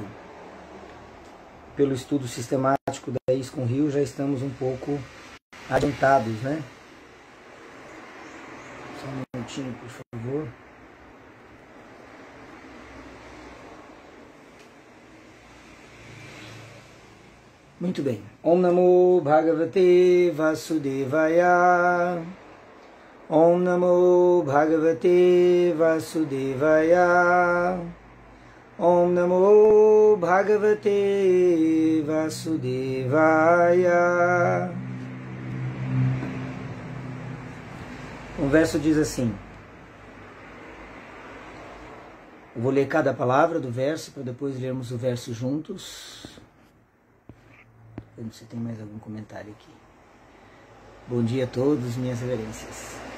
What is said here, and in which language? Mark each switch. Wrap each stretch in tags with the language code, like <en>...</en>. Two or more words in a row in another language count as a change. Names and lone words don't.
<pt>Pelo estudo sistemático da ISKCON Rio, já estamos um pouco adiantados, né? Só um minutinho, por favor. Muito bem.</pt> <sa>ॐ नमो भगवते वासुदेवाय. ॐ नमो भगवते वासुदेवाय. ॐ नमो भगवते वासुदेवाय.</sa> <pt>O verso diz assim. Eu vou ler cada palavra do verso para depois lermos o verso juntos. Vamos ver se tem mais algum comentário aqui. Bom dia a todos, minhas reverências.</pt>